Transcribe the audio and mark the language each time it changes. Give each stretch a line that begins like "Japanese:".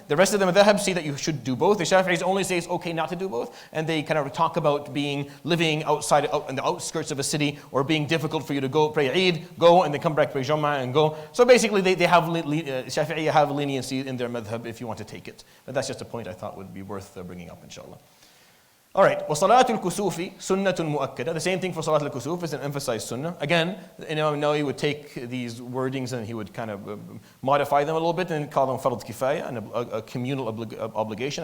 English: The rest of the madhab see that you should do both. The Shafi'is only say it's okay not to do both. And they kind of talk about living outside, out in the outskirts of a city, or being difficult for you to go pray Eid, go and then come back, pray Jum'ah and go. So basically they have, Shafi'i have leniency in their madhab if you want to take it. But that's just a point I thought would be worth bringing up, inshallah. All right,
Arabic: وَصَلَاةُ الْكُسُوفِ سُنَّةٌ مُؤَكَّدَةٌ.
English: The same thing for Salat al-Kusuf is an emphasized sunnah. Again, Imam Nawawi would take these wordings and he would kind of modify them a little bit and call them fard kifaya, and a communal obligation.